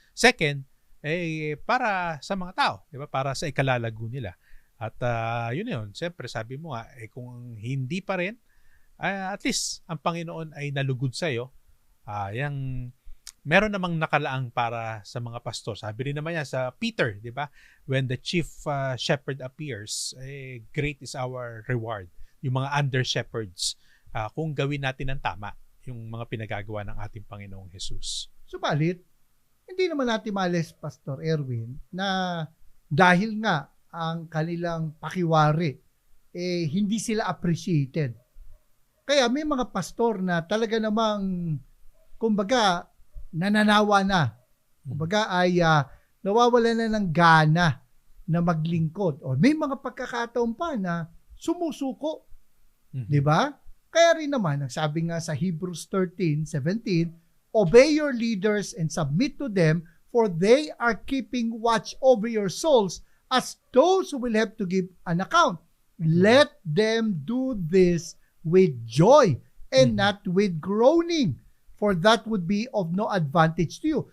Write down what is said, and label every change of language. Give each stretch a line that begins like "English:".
Filipino: Second, para sa mga tao, di ba? Para sa ikalalago nila. At yun, syempre sabi mo nga, kung hindi pa rin, at least ang Panginoon ay nalugod sa iyo. Meron namang nakalaang para sa mga pastor. Sabi rin naman yan sa Peter, di ba?
English: When the chief shepherd appears, great is our reward.
Filipino: Yung mga under-shepherds, kung gawin natin ng tama yung mga pinagagawa ng ating Panginoong Jesus. Subalit, hindi naman natin malis, Pastor Erwin, na dahil nga ang kanilang pakiwari, hindi sila appreciated. Kaya may mga pastor na talaga namang, kumbaga, nananawa na. Kumbaga ay nawawala na ng gana na maglingkod. O may mga pagkakataon pa na sumusuko. Diba? Kaya rin naman, ang sabi nga sa
English: Hebrews 13:17, obey your leaders and submit to them, for they are keeping watch over your souls as those who will have to give an account. Let them do this with joy and not with groaning, for that would be of no advantage to you.